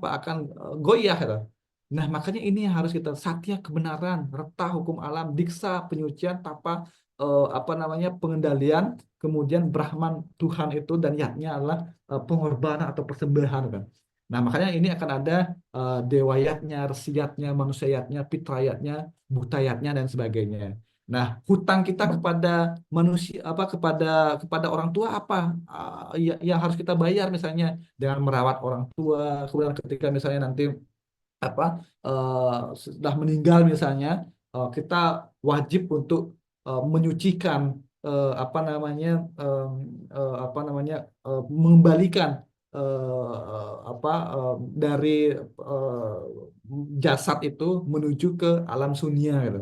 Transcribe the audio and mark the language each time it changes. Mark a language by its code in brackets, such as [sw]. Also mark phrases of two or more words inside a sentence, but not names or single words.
[id] Akan goyah gitu. Nah, makanya ini yang harus kita satya kebenaran, reta hukum alam, diksa penyucian, tapa apa namanya pengendalian, kemudian Brahman Tuhan itu dan yatnya adalah pengorbanan atau persembahan kan. Nah, makanya ini akan ada dewayatnya, resiyatnya, manusiayatnya, fitrayatnya, butayatnya dan sebagainya. Nah, hutang kita kepada manusia apa kepada orang tua apa yang harus kita bayar misalnya dengan merawat orang tua, kemudian ketika misalnya nanti apa sudah meninggal misalnya kita wajib untuk menyucikan apa namanya apa namanya mengembalikan apa dari eh, jasad itu menuju ke alam sunia gitu.